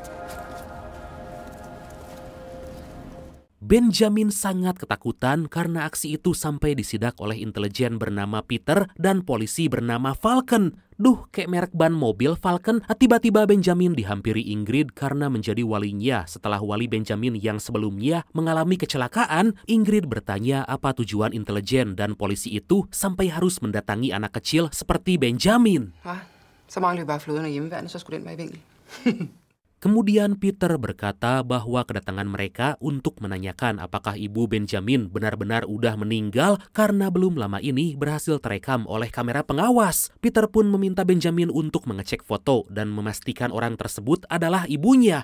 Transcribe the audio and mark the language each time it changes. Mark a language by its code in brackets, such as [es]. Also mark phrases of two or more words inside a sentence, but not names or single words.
[id] Benjamin sangat ketakutan karena aksi itu sampai disidak oleh intelijen bernama Peter dan polisi bernama Falcon. Duh, kayak merek ban mobil Falcon. Tiba-tiba Benjamin dihampiri Ingrid karena menjadi walinya setelah wali Benjamin yang sebelumnya mengalami kecelakaan. Ingrid bertanya apa tujuan intelijen dan polisi itu sampai harus mendatangi anak kecil seperti Benjamin. [da] Så mangler vi bare flåden og hjemmeværnet, så skulle den være i vinkel. [id] Kemudian Peter berkata bahwa kedatangan mereka untuk menanyakan apakah ibu Benjamin benar-benar udah meninggal karena belum lama ini berhasil terekam oleh kamera pengawas. Peter pun meminta Benjamin untuk mengecek foto dan memastikan orang tersebut adalah ibunya.